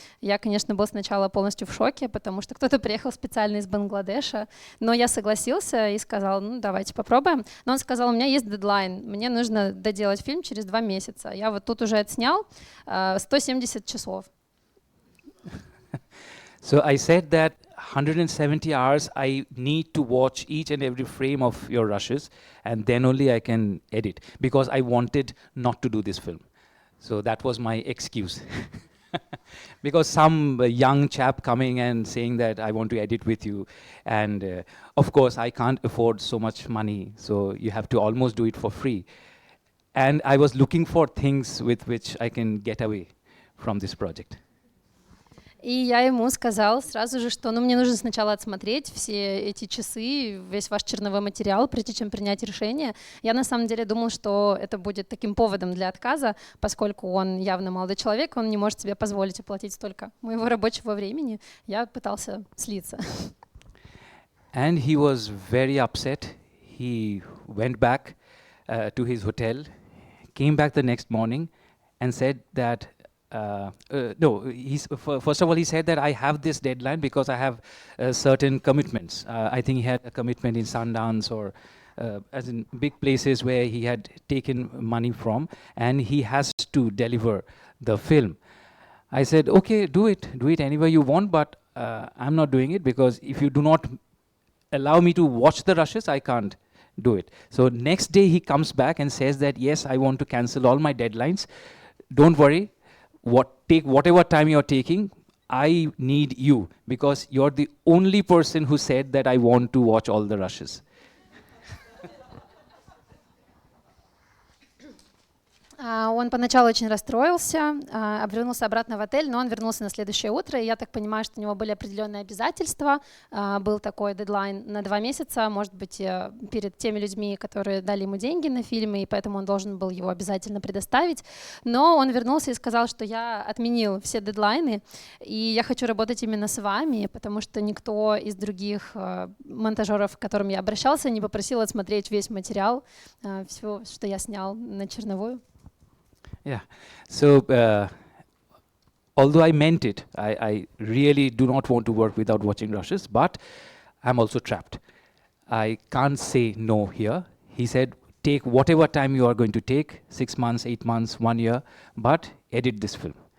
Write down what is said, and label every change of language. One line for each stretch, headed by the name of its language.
Russian: Я, конечно, был сначала полностью в шоке, потому что кто-то приехал специально из Бангладеша, но я согласился и сказал: ну, давайте попробуем. Но он сказал: у меня есть дедлайн, мне нужно доделать фильм через 2 месяца. Я вот тут уже отснял 170 часов.
English: So I said that 170 hours I need to watch each and every frame of your rushes, and then only I can edit, because I wanted not to do this film. So that was my excuse. Because some young chap coming and saying that I want to edit with you, and of course I can't afford so much money, so you have to almost do it for free. And I was looking for things with which I can get away from this project.
Russian: И я ему сказал сразу же, что мне нужно сначала отсмотреть все эти часы, весь ваш черновой материал, прежде чем принять решение. Я на самом деле думал, что это будет таким поводом для отказа, поскольку он явно молодой человек, он не может себе позволить оплатить столько моего рабочего времени. Я пытался слиться.
English: And he was very upset. He went back to his hotel, came back the next morning and said that first of all, he said that I have this deadline because I have certain commitments. I think he had a commitment in Sundance or as in big places where he had taken money from, and he has to deliver the film. I said, okay, do it anywhere you want, but I'm not doing it, because if you do not allow me to watch the rushes, I can't do it. So next day he comes back and says that, yes, I want to cancel all my deadlines. Don't worry. Take whatever time you're taking, I need you, because you're the only person who said that I want to watch all the rushes.
Russian: Он поначалу очень расстроился, вернулся обратно в отель, но он вернулся на следующее утро, и я так понимаю, что у него были определенные обязательства, был такой дедлайн на 2 месяца, может быть, перед теми людьми, которые дали ему деньги на фильмы, и поэтому он должен был его обязательно предоставить, но он вернулся и сказал, что я отменил все дедлайны, и я хочу работать именно с вами, потому что никто из других монтажеров, к которым я обращался, не попросил отсмотреть весь материал, все, что я снял на черновую.
English: Yeah. So, although I meant it, I really do not want to work without watching rushes, but I'm also trapped. I can't say no here. He said, take whatever time you are going to take, 6 months, 8 months, 1 year, but edit this film.